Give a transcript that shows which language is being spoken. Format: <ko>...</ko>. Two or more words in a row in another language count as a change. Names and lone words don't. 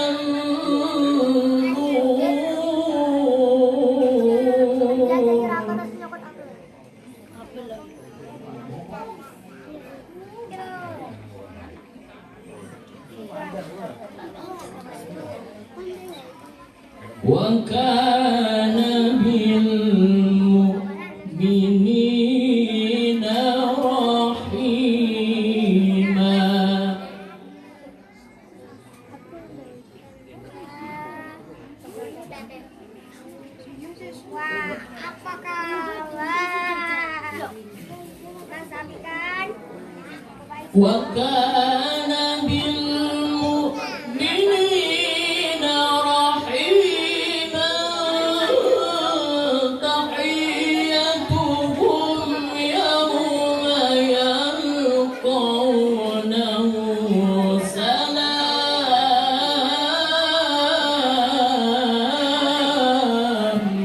<ar>النور وكان بالمؤمنين رحيما.</ar> <id>Wah, apa kabar? Mas Abikan?</id> <ar>وكان بالمؤمنين رحيما. تحيتهم يوم يلقونه سلام.</ar>